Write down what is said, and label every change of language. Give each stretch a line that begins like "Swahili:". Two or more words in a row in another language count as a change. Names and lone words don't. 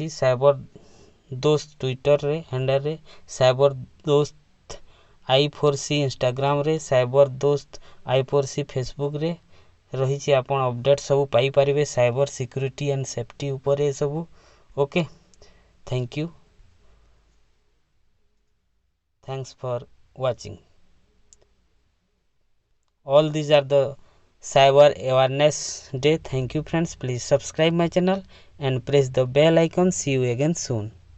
Odia: ସାଇବର ଦୋସ୍ତ ଟ୍ୱିଟରରେ ହ୍ୟାଣ୍ଡେଲରେ, ସାଇବର ଦୋସ୍ତ I4C ଇନଷ୍ଟାଗ୍ରାମରେ, ସାଇବର ଦୋସ୍ତ I4C ଫେସବୁକରେ ରହିଛି। ଆପଣ ଅପଡେଟ୍ ସବୁ ପାଇପାରିବେ
English: cyber security and safety
Odia: ଉପରେ ଏସବୁ।
English: okay, thank you, thanks for watching. All these are the cyber awareness day. Thank you friends, please subscribe my channel and press the bell icon. See you again soon.